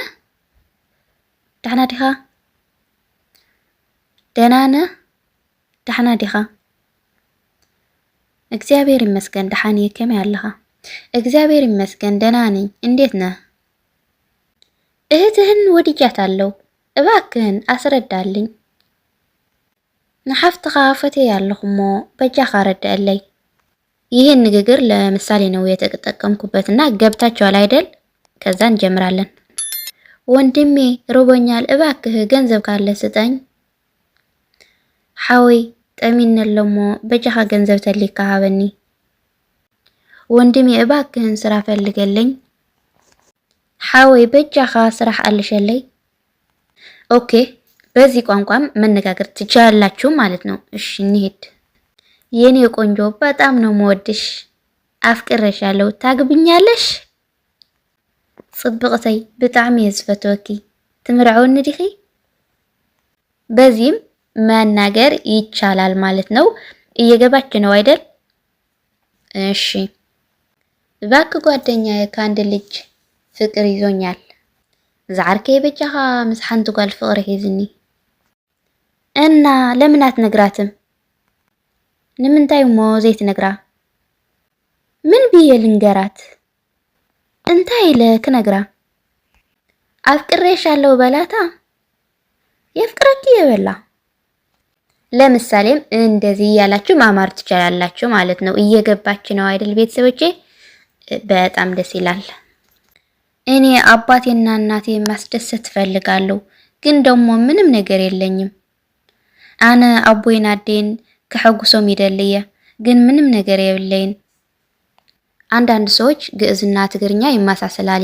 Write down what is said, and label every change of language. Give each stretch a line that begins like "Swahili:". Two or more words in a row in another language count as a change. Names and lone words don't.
Tigrinya: ደህና ዲኻ?
Amharic: ደህና ነህ?
Tigrinya: ደህና ዲኻ? እግዚአብሔር ይመስገን። ደህና ከመይ አለኻ?
Amharic: እግዚአብሔር ይመስገን ደህና ነኝ። እንዴት ነህ? እህትህን ወድጃታለሁ፣ እባክህን አስረዳልኝ።
Tigrinya: ንሓፍትኻ ፈትየ ኣለኹሞ በጃኻ ረዳእለይ።
Amharic: ይህን ንግግር ለምሳሌ ነው የተጠቀምኩበትና ገብታችኋል አይደል? ከዛ እንጀምራለን። ወንድሜ ርቦኛል፣ እባክህ ገንዘብ ካለ ስጠኝ።
Tigrinya: ሓወይ ጠሚነለሞ በጃኻ ገንዘብ ተሊካ ሃበኒ።
Amharic: ወንድሜ እባክህን ስራ ፈልገለኝ።
Tigrinya: ሓወይ በጃኻ ስራሕ አልሸለይ።
Amharic: ኦኬ፣ በዚህ ቋንቋም መነጋገር ትችላላችሁ ማለት ነው። እሺ እንሂድ። የኔ ቆንጆ በጣም ነው መወድሽ፣ አፍቅረሻለሁ፣ ታግብኛለሽ?
Tigrinya: ጽብቅተይ ብጣዕሚ ዝፈትወኪ፣ ትምርዐውኒ ዲኺ?
Amharic: በዚህም መናገር ይቻላል ማለት ነው። እየገባች ነው አይደል? እሺ። እባክህ ጓደኛዬ ከአንድ ልጅ ፍቅር ይዞኛል።
Tigrinya: ዛዕርከይ በጃኻ ምስ ሓንቲ ጓል ፍቅሪ ሒዝኒ
Amharic: እና ለምን አትነግራትም?
Tigrinya: ንምንታይ ሞ ዘይትነግራ?
Amharic: ምን ብዬ ልንገራት?
Tigrinya: እንታይ ኢለ ክነግራ?
Amharic: አፍቅሬሻለሁ በላታ። የፍቅረኪ የበላ ለምሳሌም እንደዚህ ያላችሁ ማማር ትችላላችሁ ማለት ነው። እየገባች ነው አይደል ቤተሰቦቼ? በጣም ደስ ይላል። እኔ አባቴና እናቴ ማስደሰት ፈልጋለሁ፣ ግን ደግሞ ምንም ነገር የለኝም።
Tigrinya: አነ አቦይን አዴን ከሐጉሶም ይደልየ፣
Amharic: ግን ምንም ነገር የለኝም። አንዳንድ ሰዎች ግዕዝና ትግርኛ ይማሳሰላል